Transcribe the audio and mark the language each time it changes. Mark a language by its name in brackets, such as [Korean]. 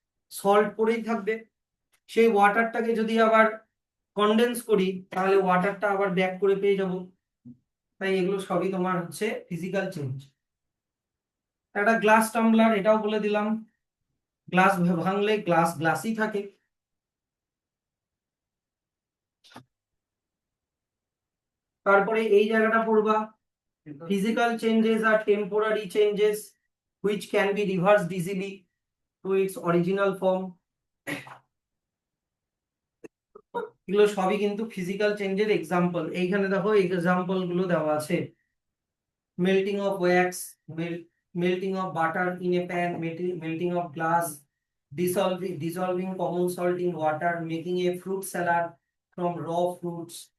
[Bangla] Salt পড়েই থাকবে। সেই ওয়াটারটাকে যদি আবার কনডেন্স করি, তাহলে ওয়াটারটা আবার ব্যাক করে পেয়ে যাব। তাই এগুলো সবই তোমার হচ্ছে ফিজিক্যাল চেঞ্জ। একটা গ্লাস টাম্বলার, এটাও বলে দিলাম, গ্লাস ভাঙলে গ্লাস গ্লাসই থাকে। তারপরে এই জায়গাটা পড়বা, [English] physical changes are temporary changes which can be reversed easily to its original form. [Bangla] এগুলো সবই কিন্তু ফিজিক্যাল চেঞ্জের এক্সাম্পল। এইখানে দেখো এক্সাম্পল গুলো দেওয়া আছে। [English] Melting of wax, melting of butter in a pan, melting of glass, dissolving common salt in water, making a fruit salad from raw fruits.